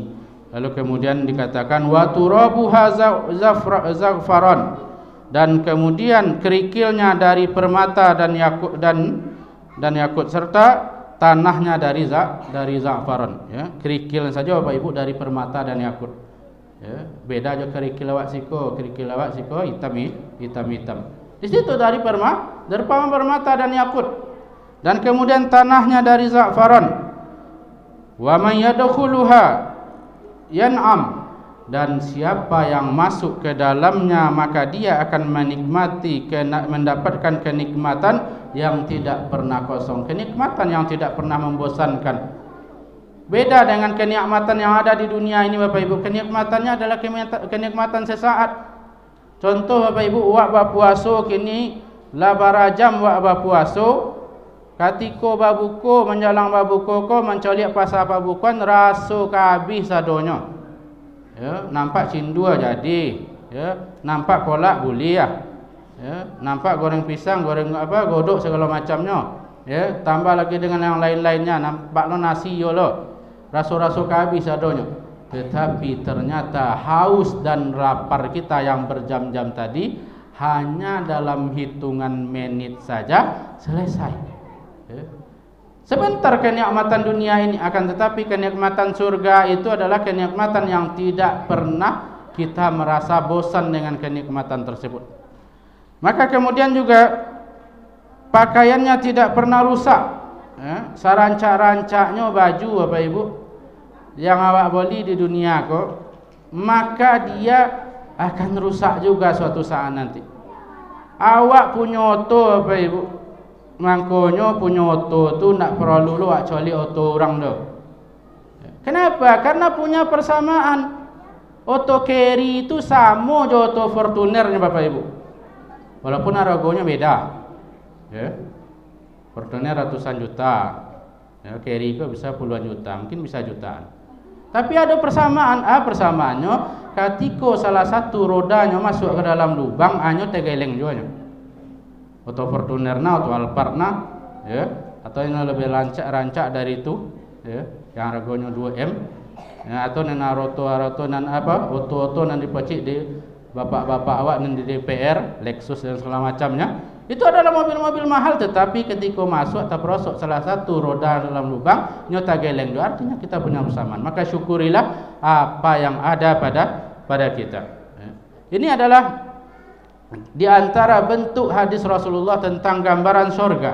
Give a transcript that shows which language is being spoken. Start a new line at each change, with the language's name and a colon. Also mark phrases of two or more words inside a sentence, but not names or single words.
Indonesian: Lalu kemudian dikatakan
Arabic: وترابها زعفران,
Indonesian: dan kemudian kerikilnya dari permata dan yakut serta tanahnya dari za'faran. Ya, kerikil saja Bapak Ibu dari permata dan yakut.
Minangkabau: Ya, beda aja kerikil awak siko hitam.
Indonesian: Di situ dari permata dan yakut. Dan kemudian tanahnya dari za'faran.
Arabic: ومن يدخلها ينعم,
Indonesian: dan siapa yang masuk ke dalamnya maka dia akan menikmati, mendapatkan kenikmatan yang tidak pernah kosong, kenikmatan yang tidak pernah membosankan. Beda dengan kenikmatan yang ada di dunia ini Bapak Ibu. Kenikmatannya adalah kenikmatan sesaat.
Minangkabau: Contoh Bapak Ibu, wak berpuasa kini labara jam wak berpuasa, katiko babuko menjalang babuko ko mencoliak pasal babukan raso kabis sadonyo. Ya, nampak cindua jadi, ya, nampak kolak buliah, ya,
Indonesian: nampak goreng pisang, goreng apa, godok segala macamnya, ya, tambah lagi dengan yang lain-lainnya,
Minangkabau: nampak lo nasi yo lo, raso-raso kabis adonyo.
Indonesian: Tetapi ternyata haus dan lapar kita yang berjam-jam tadi hanya dalam hitungan menit saja selesai. Ya. Sebentar kenikmatan dunia ini, akan tetapi kenikmatan surga itu adalah kenikmatan yang tidak pernah kita merasa bosan dengan kenikmatan tersebut. Maka kemudian juga pakaiannya tidak pernah rusak, ya, sarancak-rancaknya baju Bapak Ibu yang awak beli di dunia kok, maka dia akan rusak juga suatu saat nanti.
Minangkabau: Awak punya oto Bapak Ibu, mangkonyo punya oto tu nak perlu lu kecuali oto orang tu.
Indonesian: Kenapa? Karena punya persamaan. Oto carry itu sama je oto Fortunernya Bapak Ibu. Walaupun harganya beda. Ya. Fortuner ratusan juta. Ya, carry itu bisa puluhan juta, mungkin bisa jutaan. Tapi ada persamaan. Persamaannya ketika salah satu rodanya masuk ke dalam lubang,
Minangkabau: anyo tegeleng juga.
Indonesian: Atau Fortuner na atau Alphard na, ya, atau yang lebih rancak dari itu, ya, yang harganya 2M, ya, atau
Minangkabau: nana roto nan apa, oto nan dipacik di bapak-bapak awak nan di DPR,
Indonesian: Lexus dan segala macamnya. Itu adalah mobil-mobil mahal, tetapi ketika masuk atau prosok salah satu roda dalam lubang, nyota geleng, itu artinya kita punya persamaan. Maka syukurilah apa yang ada pada kita. Ya. Ini adalah di antara bentuk hadis Rasulullah tentang gambaran surga.